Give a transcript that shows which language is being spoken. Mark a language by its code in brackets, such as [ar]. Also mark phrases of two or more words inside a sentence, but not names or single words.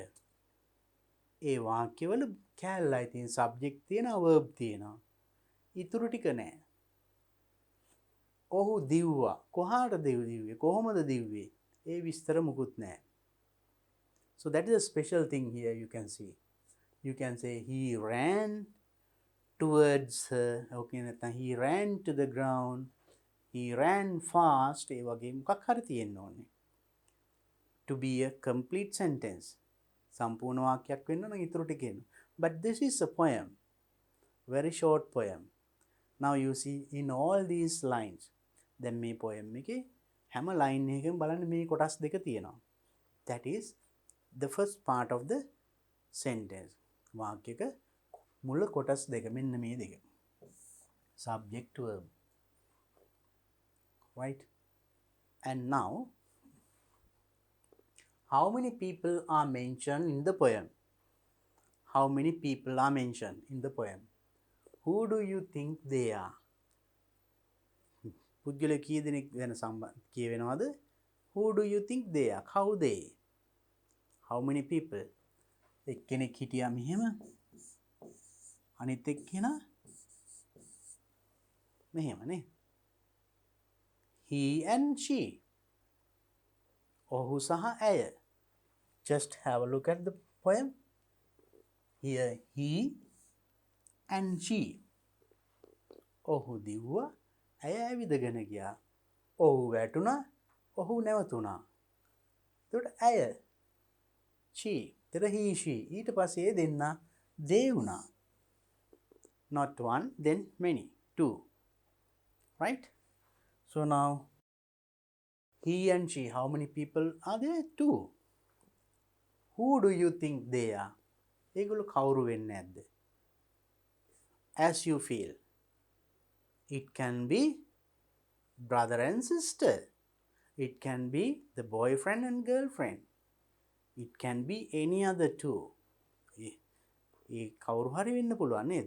[si] ඒ වාක්‍යවල කැලලයි තියෙන subject තියෙනවා verb තියෙනවා. ඉතුරු ටික නැහැ. ඔහු දිව්වා. කොහාට දිව්වේ? කොහොමද දිව්වේ? ඒ විස්තර මුකුත් නැහැ. [en] So that is a special thing here you can see. You can say he ran towards her. Okay, නැත්නම් he ran to the ground. He ran fast. [si] ඒ වගේ මොකක් හරි තියෙන්න ඕනේ. [en] To be a complete sentence. [si] සම්පූර්ණ වාක්‍යයක් වෙන්න නම් ඊටු ටික එන්න. [en] But this is a poem. Very short poem. Now you see in all these lines. [si] දැන් මේ poem එකේ හැම line එකකම බලන්න මේ කොටස් දෙක තියෙනවා. [en] That is the first part of the sentence. [si] වාක්‍යයක මුල කොටස් දෙක මෙන්න මේ දෙක. [en] Subject verb. Right? And now, how many people are mentioned in the poem? How many people are mentioned in the poem? Who do you think they are? [si] පුද්ගල කී දෙනෙක් වෙන කියවෙනවද? [en] Who do you think they are? How they? How many people? [si] එක්කෙනෙක් හිටියා මෙහෙම. අනිත් එක්කෙනා මෙහෙමනේ. [en] He and she. [si] ඔහු සහ ඇය. [en] Just have a look at the poem. Here he and she. [si] ඔහු දිව්වා. ඇය ඇවිදගෙන ගියා. ඔහු වැටුණා. ඔහු නැවතුණා. එතකොට ඇය she. [en] එතකොට he she. [si] ඊට පස්සේ දෙන්න they වුණා. [en] Not one, then many. Two. Right? So now, he and she, how many people are there? Two. Who do you think they are? [si] ඒගොල්ලෝ කවුරු වෙන්නේ නැද්ද? [en] As you feel. It can be brother and sister. It can be the boyfriend and girlfriend. It can be any other two. [si] ඒ කවුරු හරි වෙන්න පුළුවන් නේද?